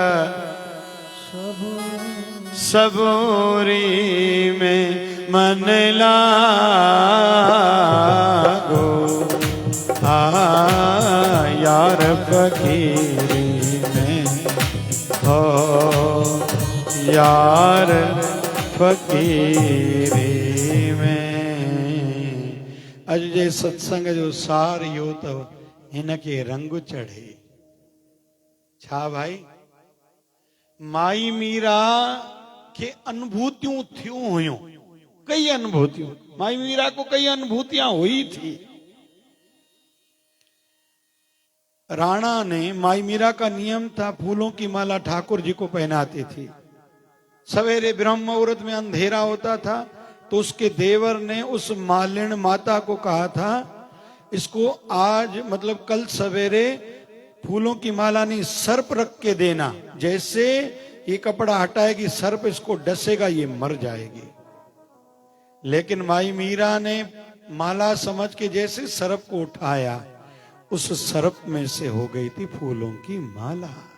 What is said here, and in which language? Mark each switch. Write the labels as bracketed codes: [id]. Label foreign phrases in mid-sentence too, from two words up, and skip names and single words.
[hi] सबूरी में मन लागो यार फ़क़ीरी में हो यार फ़क़ीरी में [sd] अज जे सत्संग जो सार इहो अथव हिनखे रंग चढ़े छा भाई [hi] माई मीरा के अनुभूतियों थियूं हुयूं कई अनुभूतियों माई मीरा को कई अनुभूतियां हुई थी राणा ने माई मीरा का नियम था फूलों की माला ठाकुर जी को पहनाती थी सवेरे ब्रह्म मुहूर्त में अंधेरा होता था तो उसके देवर ने उस मालिन माता को कहा था इसको आज मतलब कल सवेरे फूलों की माला नहीं सर्प रख के देना जैसे ये कपड़ा हटाएगी सर्प इसको डसेगा ये मर जाएगी लेकिन माई मीरा ने माला समझ के जैसे सर्प को उठाया उस सर्प में से हो गई थी फूलों की माला